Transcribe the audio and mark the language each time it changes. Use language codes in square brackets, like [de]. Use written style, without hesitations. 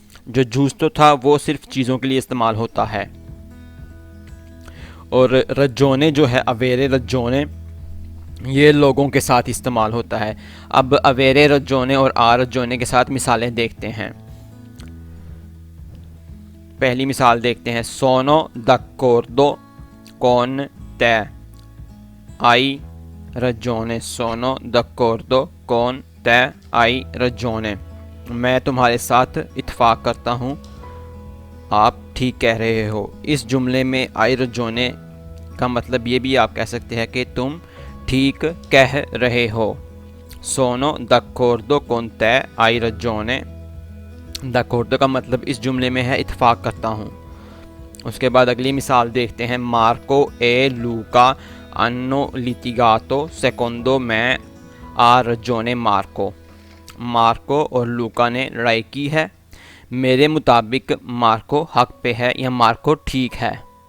[hi] जो जूस्तो था वो सिर्फ चीज़ों के लिए इस्तेमाल होता है। और रजोने जो है, अवेरे रजोने, ये लोगों के साथ इस्तेमाल होता है। अब अवेरे रजोने और आ रजोने के साथ मिसालें देखते हैं। पहली मिसाल देखते हैं। [it] सोनो d'accordo con te hai ragione। सोनो d'accordo con te hai ragione। [hi] मैं तुम्हारे साथ इत्फाक करता हूँ, आप ठीक कह रहे हो। इस जुमले में आई रजोने का मतलब ये भी आप कह सकते हैं कि तुम ठीक कह रहे हो। [it] सोनो d'accordo con te hai ragione। [hi] d'accordo का मतलब इस जुमले में है इत्फाक करता हूँ। उसके बाद अगली मिसाल देखते हैं। [it] मार्को ए लूका अन्नो लिटिगातो सेकोंडो में आ रजोने मार्को। [hi] मार्को और लूका ने लड़ाई की है, मेरे मुताबिक मार्को हक पे है या मार्को ठीक है।